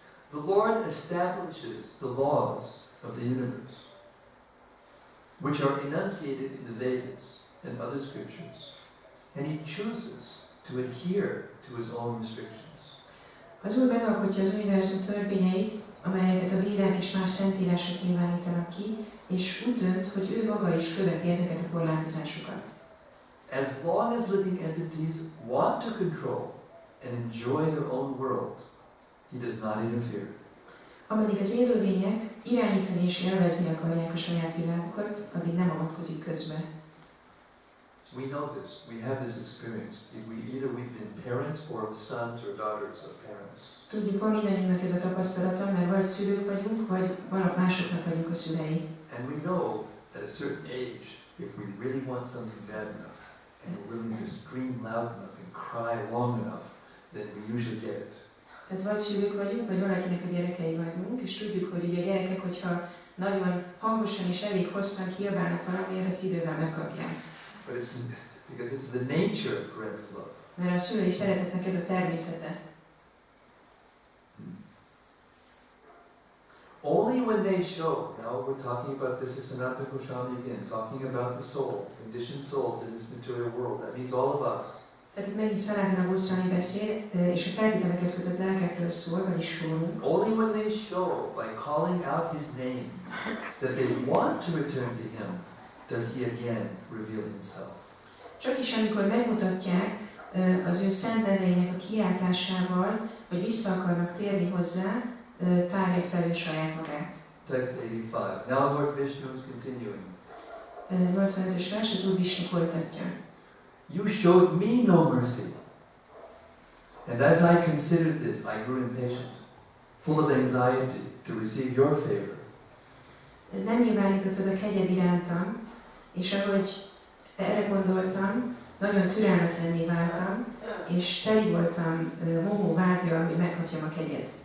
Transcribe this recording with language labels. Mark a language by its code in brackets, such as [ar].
[en] The Lord establishes the laws of the universe, which are enunciated in the Vedas and other scriptures, and he chooses to adhere to his own restrictions. [hu] Az Úr megalkotja az univerzum törvényeit, amelyeket a védák és más szentírások nyilvánítanak ki, és úgy dönt, hogy ő maga is követi ezeket a korlátozásokat. [en] As long as living entities want to control and enjoy their own world, he does not interfere. [hu] Ameddig az élőlények irányítani és élvezni akarják a saját világukat, addig nem avatkozik közbe. [en] We know this. We have this experience. If either we've been parents or sons or daughters of parents. [hu] Tudjuk, van mindannyiunknak ez a tapasztalata, mert vagy szülők vagyunk, vagy másoknak vagyunk a szülei. [en] And we know at a certain age, if we really want something bad enough, and we're willing to scream loud enough and cry long enough, then we usually get it. [hu] Tehát vagy szülők vagyunk, vagy valakinek a gyerekei vagyunk, és tudjuk, hogy ugye a gyerekek, hogyha nagyon hangosan és elég hosszan kiabálnak valamiért, ezt idővel megkapják. [en] But it's because it's the nature of parental love. [hu] Mert a szülői szeretetnek ez a természete. [en] Only when they show, now we're talking about this is Sanatana Goswami again, talking about the soul, conditioned souls in this material world. That means all of us. [hu] Tehát itt megint Sanatana Goswami beszél, és a feltételekhez kötött lelkekről szól, vagyis rólunk. [en] Only when they show, by calling out his name, that they want to return to him, does he again reveal himself. [hu] Csak is amikor megmutatják az ő szent neveinek a kiáltásával, hogy vissza akarnak térni hozzá, tárja fel ő saját magát. [en] Text 85. Now Lord Vishnu is continuing. [hu] 85-ös vers, az Úr Vishnu folytatja. [en] You showed me no mercy. And as I considered this, I grew impatient, full of anxiety to receive your favor. [hu] Nem nyilvánítottad a kegyed irántam, és ahogy erre gondoltam, nagyon türelmetlenné váltam, és teli voltam mohó vágya, hogy megkapjam a kegyed.